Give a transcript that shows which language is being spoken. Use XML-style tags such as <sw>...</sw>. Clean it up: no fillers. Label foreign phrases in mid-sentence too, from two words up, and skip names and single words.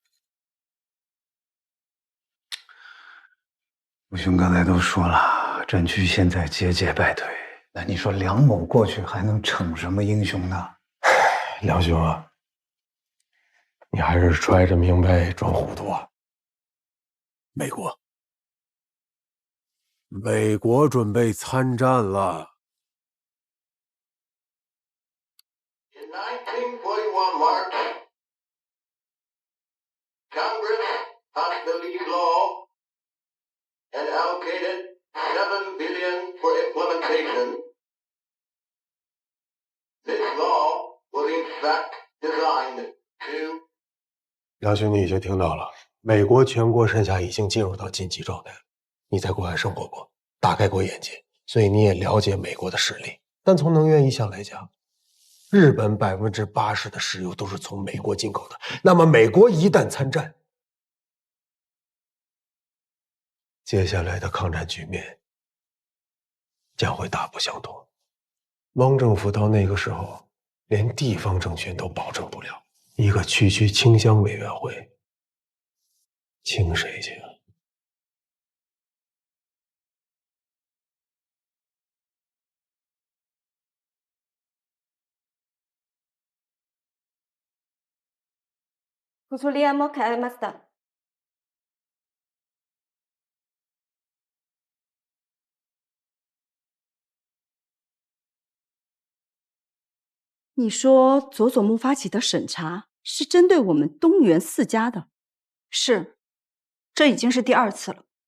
<zh>吴兄刚才都说了，战区现在节节败退，那你说梁某过去还能逞什么英雄呢？梁兄啊，你还是揣着明白装糊涂啊。美国准备参战了。</zh> <en>In 1941 March, Congress passed the lead law and allocated $7 billion for implementation. This law was in fact designed to...</en> <zh>梁兄，你已经听到了，美国全国上下已经进入到紧急状态了。你在国外生活过，打开过眼界，所以你也了解美国的实力。但从能源一项来讲，日本80%的石油都是从美国进口的。那么美国一旦参战，接下来的抗战局面将会大不相同。汪政府到那个时候，连地方政权都保证不了，一个区清乡委员会，清谁去啊？</zh> <ja>ご処理案も変えました。</ja> <zh>你说佐佐木发起的审查是针对我们东原4家的？是，这已经是第2次了。</zh>